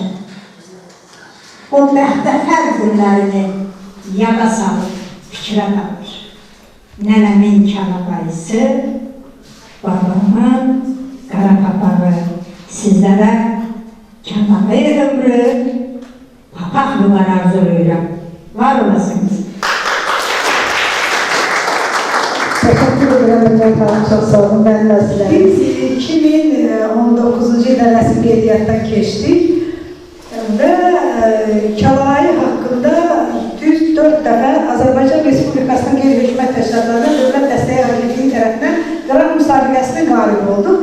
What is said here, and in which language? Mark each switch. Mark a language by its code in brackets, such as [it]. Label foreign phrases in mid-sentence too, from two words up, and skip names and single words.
[az] O bəxtəfər günlərini yada salır, fikrə qalır. Nənəmin kalabayısı, babamın qara papağı, sizlərə kalabayı ömrü, papaqlılar arzulayıram. Var olasınız. [tr] Teşekkür ederim Mehmet Hanım, çok sağ olun. Ben Nazlı. [az] Biz 2019-cu ildə rəsmi qeydiyyatdan keçdik və Kəlayi haqqında düz 4 dəfə Azərbaycan Respublikasının qeyri-hökumət təşkilatlarına Dövlət Dəstəyi Agentliyi tərəfindən qrant müsabiqəsində qalib olduq.